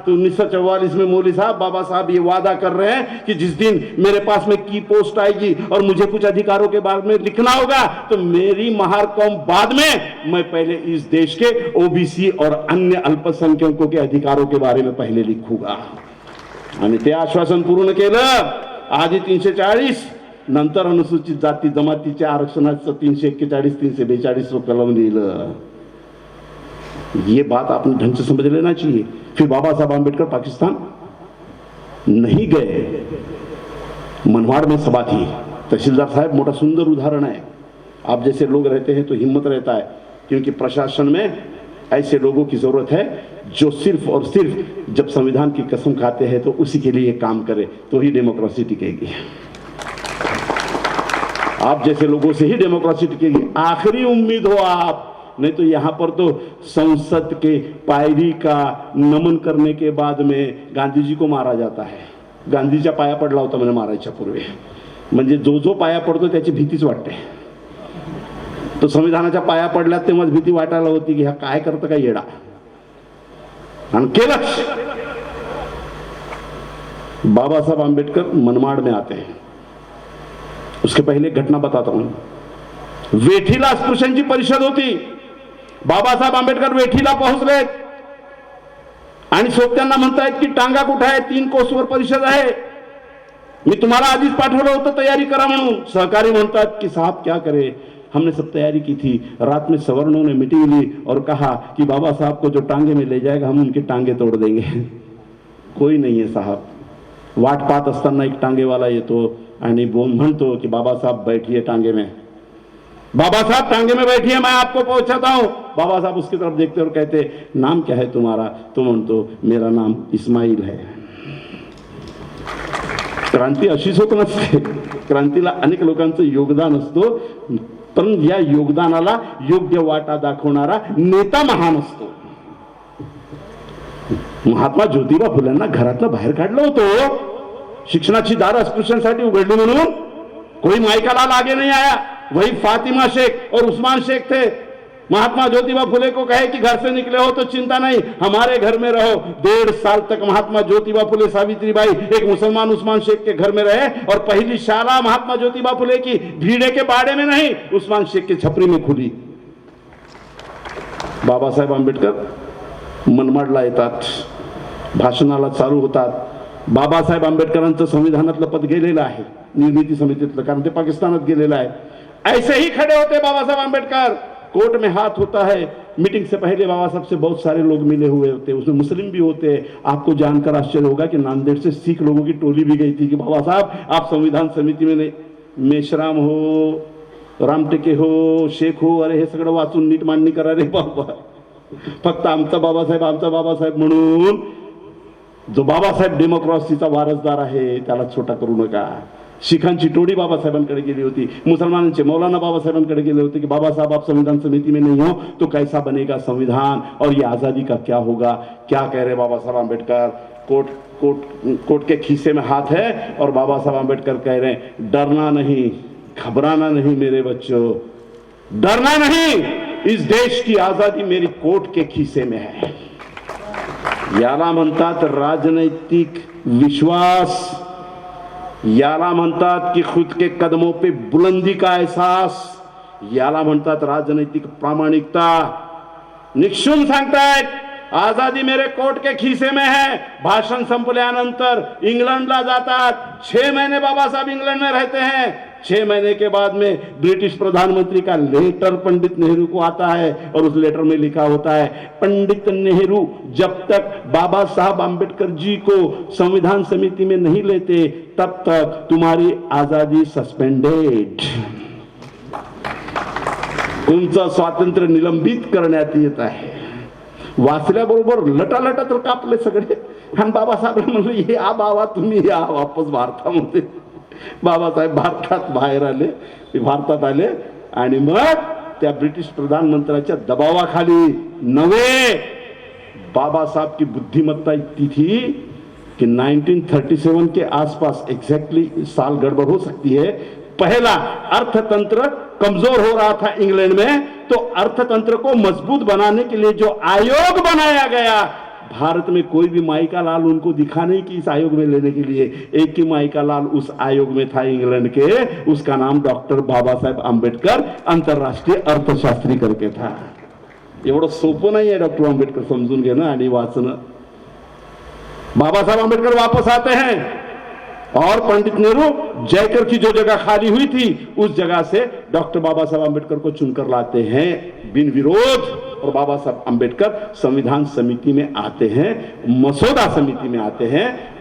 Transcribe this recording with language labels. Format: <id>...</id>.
<hi>तो 1944 में मौलवी साहब, बाबा साहब ये वादा कर रहे हैं कि जिस दिन मेरे पास में की पोस्ट आएगी और मुझे कुछ अधिकारों के बारे में लिखना होगा तो मेरी महार कौम बाद में, मैं पहले इस देश के ओबीसी और अन्य अल्पसंख्यकों के अधिकारों के बारे में पहले लिखूंगा।</hi> <mr>आणि ते आश्वासन पूर्ण केलं। आधी 340, नंतर अनुसूचित जाती जमातीच्या आरक्षणाचं 341, 342 कलम लिहिलं।</mr> <hi>ये बात आपने ढंग से समझ लेना चाहिए। फिर बाबा साहब आंबेडकर पाकिस्तान नहीं गए, मनमाड़ में सभा थी। तहसीलदार साहब मोटा सुंदर उदाहरण है। आप जैसे लोग रहते हैं तो हिम्मत रहता है, क्योंकि प्रशासन में ऐसे लोगों की जरूरत है जो सिर्फ और सिर्फ जब संविधान की कसम खाते हैं तो उसी के लिए काम करे, तो ही डेमोक्रेसी टिकेगी। आप जैसे लोगों से ही डेमोक्रेसी टिकेगी। आखिरी उम्मीद हो आप, नहीं तो यहां पर तो संसद के पायरी का नमन करने के बाद में गांधी जी को मारा जाता है।</hi> <mr>गांधीच्या पाया पडला होता मैंने मारायच्या पूर्वी, म्हणजे जो जो पाया पडतो त्याची भीतीच वाटते। तो संविधानाच्या पाया पडल्यात तेव्हाच भीती वाटायला होती की हा काय करतं काय येडा, आणि केलंच।</mr> <hi>बाबा साहब आंबेडकर मनमाड़ में आते हैं। उसके पहले एक घटना बताता हूं।</hi> <mr>वेठीला अस्पृश्यांची परिषद होती। बाबा साहब आंबेडकर वेठीला पोहोचलेत आणि सोबत्यांना म्हणतायत की टांगा कुठे आहे, 3 कोसवर परिषद आहे, मी तुम्हाला आधीच पाठवलं होतं तयारी करा म्हणून। सहकारी म्हणतात की</mr> <hi>साहब क्या करे, हमने सब तैयारी की थी, रात में सवर्णों ने मीटिंग ली और कहा कि बाबा साहब को जो टांगे में ले जाएगा हम उनके टांगे तोड़ देंगे। कोई नहीं है साहब।</hi> <mr>वाट पाहत असताना एक टांगेवाला येतो आणि म्हणतो कि</mr> <hi>बाबा साहब बैठिए टांगे में। बाबा साहब टांगे में बैठिए, मैं आपको पहुंचाता हूं। बाबा साहब उसकी तरफ देखते और कहते नाम क्या है तुम्हारा?</hi> <mr>तो म्हणतो</mr> <hi>मेरा नाम इस्माईल है।</hi> <mr>क्रांती अशीच होत नसते, क्रांतीला अनेक लोकांचं योगदान असतो, पण या योगदानाला योग्य वाटा दाखवणारा नेता महान असतो। महात्मा ज्योतिबा फुलेंना घरातनं बाहेर काढलं होतं, शिक्षणाची दार अस्पृश्यांसाठी उघडली म्हणून।</mr> <hi>कोई मायका लाल आगे नहीं आया, वही फातिमा शेख और उस्मान शेख थे। महात्मा ज्योतिबा फुले को कहे कि घर से निकले हो तो चिंता नहीं, हमारे घर में रहो। 1.5 साल तक महात्मा ज्योतिबा फुले, सावित्रीबाई एक मुसलमान उस्मान शेख के घर में रहे, और पहली शाला महात्मा ज्योतिबा फुले की भीड़े के बाड़े में नहीं, उस्मान शेख के छपरी में खुली।</hi> <mr>बाबासाहेब आंबेडकर मनमाडला येतात, भाषणाला चालू होतात। बाबासाहेब आंबेडकरांचं संविधानातलं पद गेलेलं आहे, निर्मिती समितीतलं, कारण ते पाकिस्तानात गेलेलं आहे।</mr> <hi>ऐसे ही खड़े होते बाबा साहब आंबेडकर, कोर्ट में हाथ होता है। मीटिंग से पहले बाबा साहब से बहुत सारे लोग मिले हुए होते, उसमें मुस्लिम भी होते। आपको जानकर आश्चर्य होगा कि नांदेड़ से सिख लोगों की टोली भी गई थी कि बाबा साहब आप संविधान समिती में नहीं, मेश्राम हो, रामटेके हो, शेख हो,</hi> <mr>अरे हे सगळं वाचून नीट मांडणी करा रे बाबा, फक्त आमचा बाबासाहेब म्हणून। जो बाबासाहेब डेमोक्रेसीचा वारसदार आहे त्याला छोटा करू नका। शिखांची टोळी बाबासाहेबांकडे गेली होती, मुसलमानांचे मौलाना बाबासाहेबांकडे गेले होते कि</mr> <hi>बाबा साहब आप संविधान समिति में नहीं हो तो कैसा बनेगा संविधान और ये आजादी का क्या होगा। क्या कह रहे बाबा साहब आंबेडकर? कोर्ट के खीसे में हाथ है और बाबा साहब आंबेडकर कह रहे हैं डरना नहीं, घबराना नहीं मेरे बच्चों, डरना नहीं, इस देश की आजादी मेरी कोट के खिसे में है.</hi> <mr>याला म्हणतात राजनैतिक विश्वास, याला म्हणतात की</mr> <hi>खुद के कदमों पे बुलंदी का एहसास,</hi> <mr>याला म्हणतात राजनैतिक प्रामाणिकता. निक्षून सांगतायत</mr> <hi>आजादी मेरे कोट के खिसे में है.</hi> <mr>भाषण संपल्यानंतर इंग्लंडला जातात.</mr> <hi>6 महीने बाबा साहब इंग्लैंड में रहते हैं. 6 महीने के बाद में ब्रिटिश प्रधानमंत्री का लेटर पंडित नेहरू को आता है और उस लेटर में लिखा होता है, पंडित नेहरू जब तक बाबा साहब आंबेडकर जी को संविधान समिति में नहीं लेते तब तक तुम्हारी आजादी सस्पेंडेड.</hi> <mr>तुमचं स्वातंत्र्य निलंबित करण्यात येत आहे. वाचल्याबरोबर लटालटा तर कापले सगळे. आणि बाबासाहेब म्हणले, हे बाबा तुम्ही या वापस भारतामध्ये. बाबासाहेब भारतात बाहेर आले, भारतात आले आणि मग त्या ब्रिटिश प्रधानमंत्र्याच्या दबावाखाली नवे.</mr> <hi>बाबा साहब की बुद्धिमत्ता इतनी थी कि 1937 के आसपास, एग्जैक्टली साल गड़बड़ हो सकती है, पहला अर्थतंत्र कमजोर हो रहा था इंग्लैंड में, तो अर्थतंत्र को मजबूत बनाने के लिए जो आयोग बनाया गया, भारत में कोई भी माई का लाल उनको दिखा नहीं कि इस आयोग में लेने के लिए. एक ही माई का लाल उस आयोग में था इंग्लैंड के, उसका नाम डॉक्टर बाबा साहेब आंबेडकर अंतरराष्ट्रीय अर्थशास्त्री करके था.</hi> <mr>एवढं सोपं नाही आहे डॉक्टर आंबेडकर समजून घेणं आणि वाचणं.</mr> <hi>बाबा साहेब आंबेडकर वापस आते हैं और पंडित नेहरू जयकर की जो जगह खाली हुई थी उस जगह से डॉक्टर बाबा साहब आंबेडकर को चुनकर लाते हैं बिन विरोध. और बाबा साहब आंबेडकर संविधान समिति में आते हैं, मसौदा समिति में आते हैं.</hi>